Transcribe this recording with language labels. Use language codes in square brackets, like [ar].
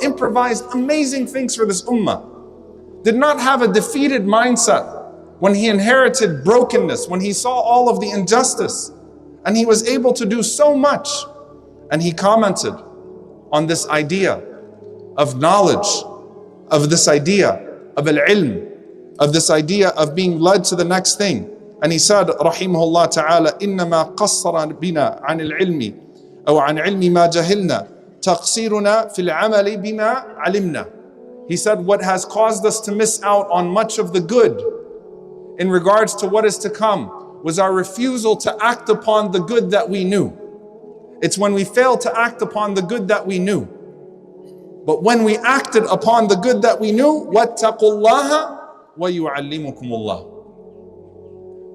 [en] Improvised amazing things for this ummah. Did not have a defeated mindset when he inherited brokenness, when he saw all of the injustice. And he was able to do so much. And he commented on this idea of knowledge, of this idea of al-ilm, of this idea of being led to the next thing. And he said, rahimahullah ta'ala, [ar] إِنَّمَا قَصَّرَ بِنَا عَنِ الْعِلْمِ أو عن علم ما جهلنا تقصيرنا في العمل بما علمنا. [en] He said, what has caused us to miss out on much of the good in regards to what is to come was our refusal to act upon the good that we knew. It's when we failed to act upon the good that we knew. But when we acted upon the good that we knew, [ar] وَاتَّقُوا اللَّهَ وَيُعَلِّمُكُمُ اللَّهُ.